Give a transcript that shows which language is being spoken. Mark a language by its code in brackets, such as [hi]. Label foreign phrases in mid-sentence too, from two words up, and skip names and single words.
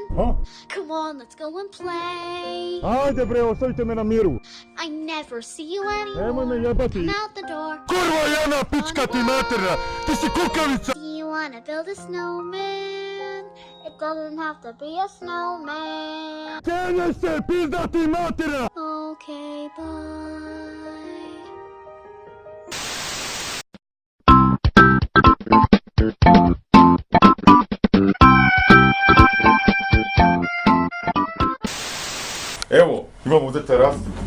[en] Huh? Come on, let's go and play. [sr] Ajde bre, ostavite me na miru. [en] I never see you [sr] Nemoj me [en] anymore. [sr] jebati. [en] Come out the door. [sr] Kurva Jana, pička ti materna! Ti si kukavica! [en] Do you wanna build a snowman? It doesn't have to be a snowman. [sr] Kenje se, pizda ti materna! [en] Okay, bye. [hr] Evo, imamo ovdje terasu.